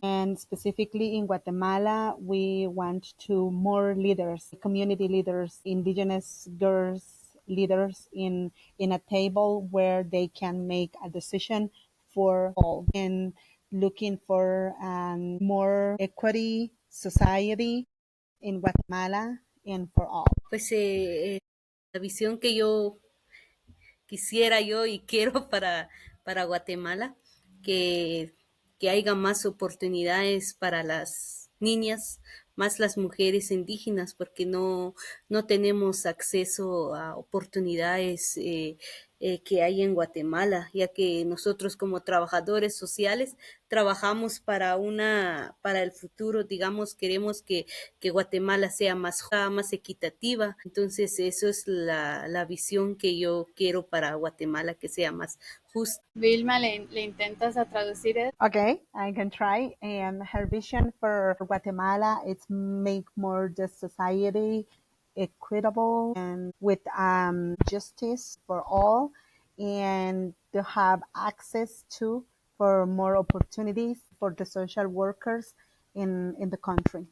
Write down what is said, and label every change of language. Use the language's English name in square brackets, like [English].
[English] And specifically in Guatemala, we want to more leaders, community leaders, indigenous girls leaders in a table where they can make a decision for all and looking for more equity society in Guatemala and for all. [Spanish] Pues la visión que yo quisiera yo y quiero para Guatemala, que, que haya más oportunidades para las niñas, más las mujeres indígenas, porque no tenemos acceso a oportunidades que hay en Guatemala, ya que nosotros como trabajadores sociales trabajamos para el futuro, digamos, queremos que Guatemala sea más equitativa. Entonces, eso es la visión que yo quiero para Guatemala, que sea más justa. Vilma, le intentas a traducir eso? [English] Okay, I can try. And her vision for Guatemala is make more the society equitable and with justice for all, and to have access to for more opportunities for the social workers in the country.